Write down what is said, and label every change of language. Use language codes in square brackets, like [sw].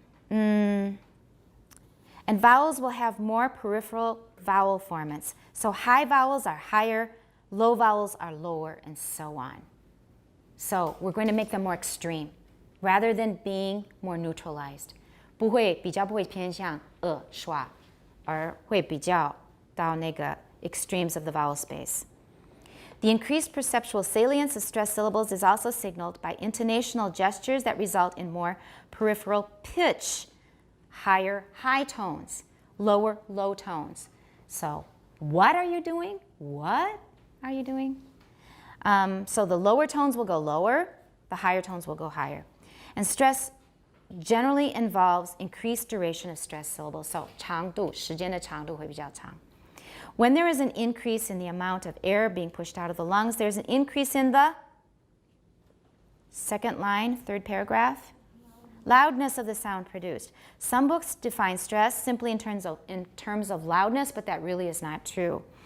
[en] And vowels will have more peripheral vowel formants. So high vowels are higher, low vowels are lower, and so on. So we're going to make them more extreme, rather than being more neutralized. [zh] 比较不会偏向schwa, 而会比较到那个 [en] extremes of the vowel space. The increased perceptual salience of stressed syllables is also signaled by intonational gestures that result in more peripheral pitch, higher high tones, lower low tones. So what are you doing? What are you doing? So the lower tones will go lower, the higher tones will go higher. And stress generally involves increased duration of stressed syllables. [zh] So 长度, 时间的长度会比较长. [en] When there is an increase in the amount of air being pushed out of the lungs, there's an increase in the second line, third paragraph, loudness of the sound produced. Some books define stress simply in terms of loudness, but that really is not true.